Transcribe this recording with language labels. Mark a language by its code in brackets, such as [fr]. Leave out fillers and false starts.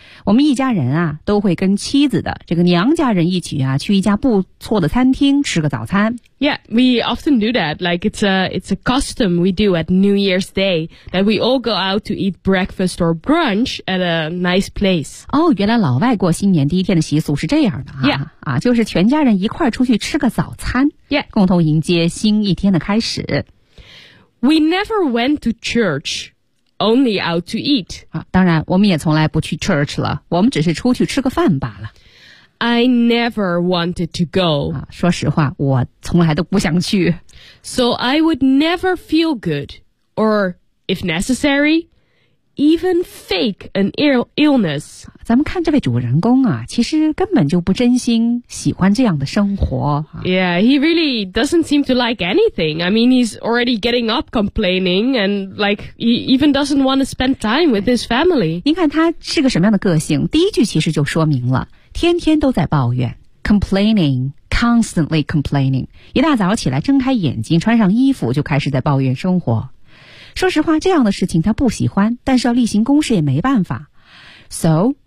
[zh] 我们一家人啊都会跟妻子的这个娘家人一起啊去一家不错的餐厅吃个早餐。 [en] Yeah, we often do that, like it's a custom we do at New Year's Day, that we all go out to eat breakfast or brunch at a nice place. [zh] 哦，原来老外过新年第一天的习俗是这样的啊。 [en] Yeah. [zh] 啊，就是全家人一块儿出去吃个早餐、 [en] yeah. [zh] 共同迎接新一天的开始。 [en] We never went to church, only out to eat.、 [zh] 啊、当然我们也从来不去 church 了，我们只是出去吃个饭罢了。 [en] I never wanted to go.、 [zh] 啊、说实话我从来都不想去。 [en] So I would never feel good, or if necessary,Even fake an illness. [zh] 咱们看这位主人公啊，其实根本就不真心喜欢这样的生活。 [en] Yeah, he really doesn't seem to like anything. I mean, he's already getting up complaining and like he even doesn't want to spend time with his family. [zh] 您看他是个什么样的个性？第一句其实就说明了，天天都在抱怨 ， [en] complaining, constantly complaining. [zh] 一大早起来，睁开眼睛，穿上衣服，就开始在抱怨生活。说实话这样的事情他不喜欢，但是要例行公事也没办法。So,